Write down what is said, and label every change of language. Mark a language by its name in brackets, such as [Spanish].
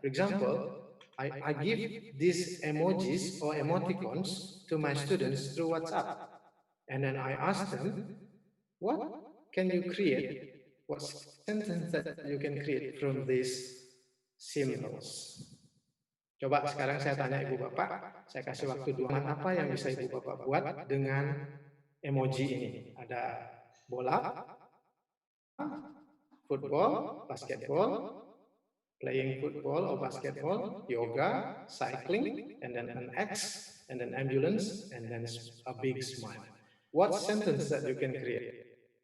[English] For example, I give these emojis or emoticons to my students through WhatsApp, and then I ask them, what can you create? What sentence that you can create from these symbols? [Indonesian] Coba sekarang saya tanya Ibu Bapak, saya kasih waktu 2 menit, apa yang bisa Ibu Bapak buat dengan emoji ini? Ada bola, [English] football, basketball, playing football or basketball, yoga, cycling, and then an X, and then ambulance, and then a big smile. What sentence that you can create?